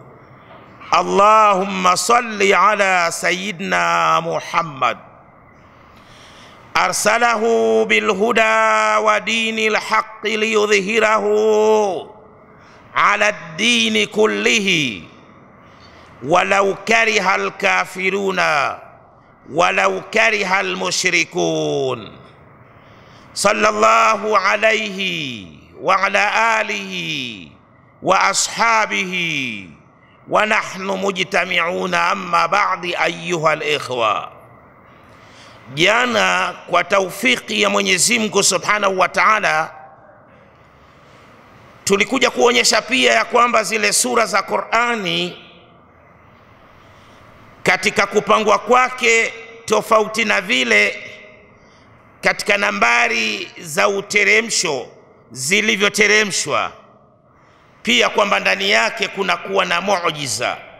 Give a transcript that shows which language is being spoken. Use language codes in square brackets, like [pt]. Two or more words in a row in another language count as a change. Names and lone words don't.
[ar] اللهم صل على سيدنا محمد ارسله بالهدى ودين الحق ليظهره على الدين كله ولو كره الكافرون ولو كره المشركون. صلى الله عليه وعلى آله وأصحابه ونحن مجتمعون أما بعد أيها الإخوة. [sw] Jana kwa taufiki ya Mwenyezi Mungu [ar] سبحانه وتعالى [sw] tulikuja kuonyesha pia ya kwamba zile sura za Qur'ani katika kupangwa kwake tofauti na vile katika nambari za uteremsho zilivyoteremshwa, pia kwamba ndani yake kuna kuwa na muujiza.